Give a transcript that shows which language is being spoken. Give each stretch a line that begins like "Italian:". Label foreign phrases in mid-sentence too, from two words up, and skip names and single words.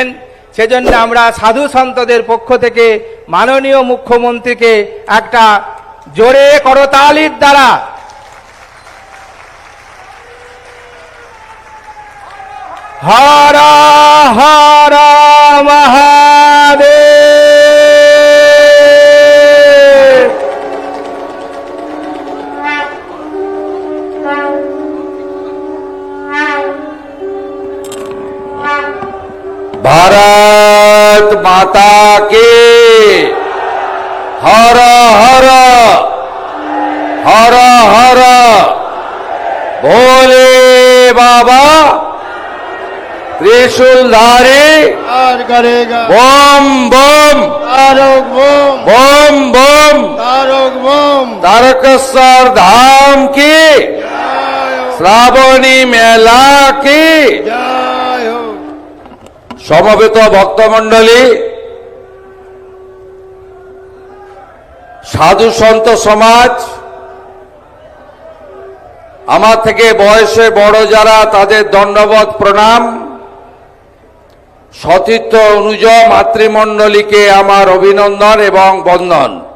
Bangla: সেজন্য আমরা সাধু সন্তদের পক্ষ থেকে মাননীয় মুখ্যমন্ত্রীকে একটা জোরে করতালির দ্বারা হর হর মহাদেব।
Hindi: भारत माता के हर हर हर हर भोले बाबा त्रिशूलधारी और करेगा बम बम
Bangla: তারক বোম
Hindi: बम बम
Bangla: তারক বোম
Hindi: तारकेश्वर धाम की श्रावणी मेला की
Bangla: জয় সমবেত ভক্তমণ্ডলী, সাধু সন্ত সমাজ, আমার থেকে বয়সে বড় যারা তাদের দণ্ডবত প্রণাম, সতীর্থ অনুজ মাতৃমণ্ডলীকে আমার অভিনন্দন এবং বন্দন।